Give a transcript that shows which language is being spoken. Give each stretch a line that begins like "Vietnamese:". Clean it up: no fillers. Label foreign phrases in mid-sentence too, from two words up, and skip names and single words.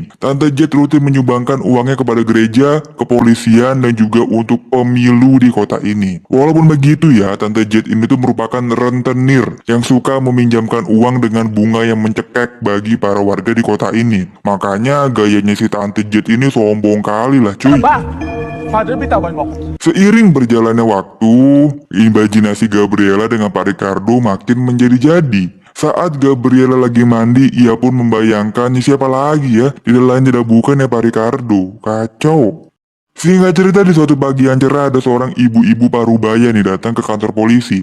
Indonesian: Tante Jet rutin menyumbangkan uangnya kepada gereja, kepolisian, dan juga untuk pemilu di kota ini. Walaupun begitu ya, Tante Jet ini tuh merupakan rentenir yang suka meminjamkan uang dengan bunga yang mencekek bagi para warga di kota ini. Makanya gayanya si Tante Jet ini sombong kali lah cuy.
Filipino: Father, bitawan mo ako.
Indonesian: Seiring berjalannya waktu, imajinasi Gabriela dengan Pak Ricardo makin menjadi-jadi. Saat Gabriela lagi mandi, ia pun membayangkan siapa lagi ya, tidak lain tidak bukan ya Pak Ricardo. Kacau. Singkat cerita di suatu pagi yang cerah ada seorang ibu-ibu parubaya nih datang ke kantor polisi.